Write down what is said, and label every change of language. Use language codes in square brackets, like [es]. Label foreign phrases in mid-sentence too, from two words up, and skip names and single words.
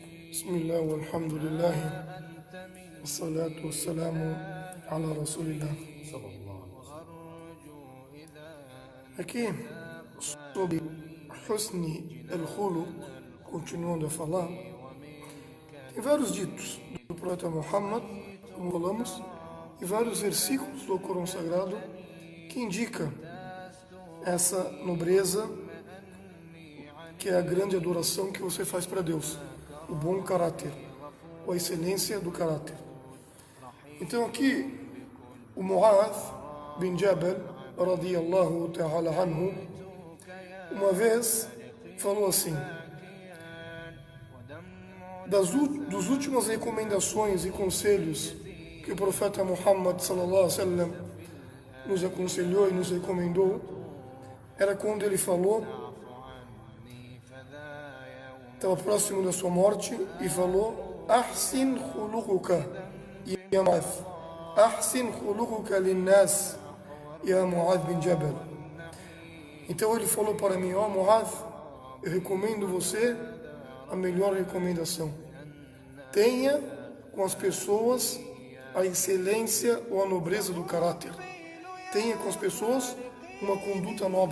[ar] بسم الله والحمد لله والصلاة والسلام على رسول الله. [pt] Aqui, sobre [ar] حسن الخلق, [pt] continuando a falar, tem vários ditos do profeta Muhammad, como falamos, e vários versículos do Corão Sagrado que indicam essa nobreza, que é a grande adoração que você faz para Deus, o bom caráter, a excelência do caráter. Então aqui, o Mu'adh bin Jabal, [ar] رضي الله تعالى عنه, [pt] uma vez falou assim: dos últimas recomendações e conselhos que o profeta Muhammad [ar] صلى الله عليه وسلم [pt] nos aconselhou e nos recomendou, era quando ele falou, estava próximo da sua morte, e falou: [ar] أحسن خلقك يا معاذ، أحسن خلقك للناس يا معاذ بن جبل. [pt] Então ele falou para mim: ó Mu'adh, eu recomendo você a melhor recomendação. Tenha com as pessoas a excelência ou a nobreza do caráter. Tenha com as pessoas uma conduta nobre.